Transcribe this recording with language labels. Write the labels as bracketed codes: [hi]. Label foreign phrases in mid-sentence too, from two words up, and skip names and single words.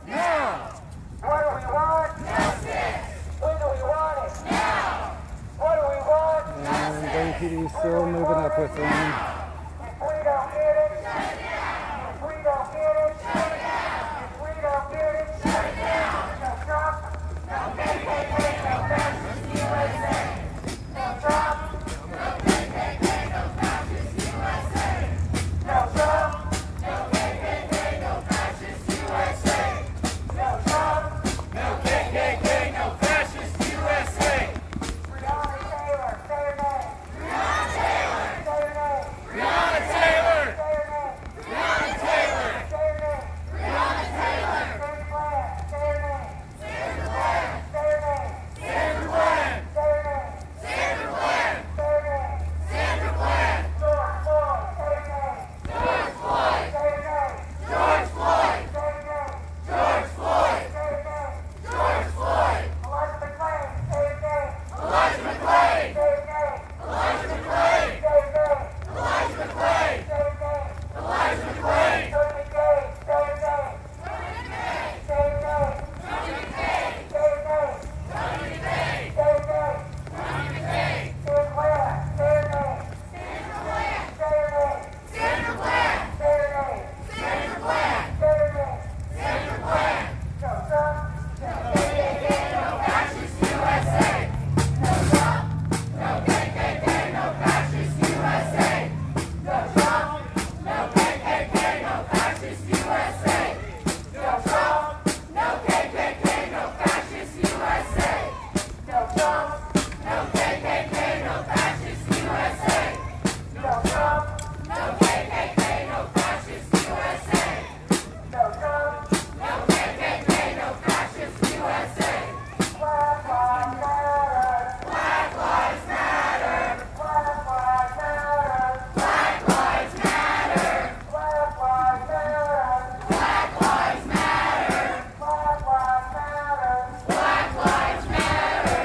[en] Now! What do we want? Justice! When do we want it? Now! What do we want? And Dane PD still moving up with them. If we don't get it, if we don't get it, if we don't get it, no Trump, no KKK, no fascist USA. No Trump, no KKK, no fascist USA. No Trump, no KKK, no fascist USA. No Trump, No KKK, no fascist USA! Breonna Taylor, say her name. Breonna Taylor! Say her name. Breonna Taylor! Say her name. Breonna Taylor! Say her name. Breonna Taylor! Sandra Bland, say her name. Sandra Bland! Say her name. Sandra Bland! Say her name. Sandra Bland! Say her name. Sandra Bland! George Floyd, say her name. George Floyd! Say her name. George Floyd! Say her name. George Floyd! Say her name. George Floyd! Elijah McClain, say her name. Elijah McClain! Say her name. Elijah McClain! Say her name. Elijah McClain! Say her name. Elijah McClain! Tony McCain, say her name. Say her name. Tony McCain! Say her name. Tony McCain! Say her name. Tony McCain! Sandra Bland, say her name. Sandra Bland! Say her name. Sandra Bland! Say her name. Sandra Bland! Say her name. Sandra Bland! No Trump, no KKK, no Fascist USA! No Trump! No KKK! No fascist USA! no Trump, No KKK! No fascist USA! no Trump, No KKK! No fascist USA! no Trump, No KKK! No fascist USA! no Trump, No KKK! No fascist USA! no Trump. No KKK! No fascist USA! Black Lives Matter. Black Lives Matter! Black Lives Matter. Black Lives Matter! Black Lives Matter. Black Lives Matter! Black Lives Matter. Black Lives Matter!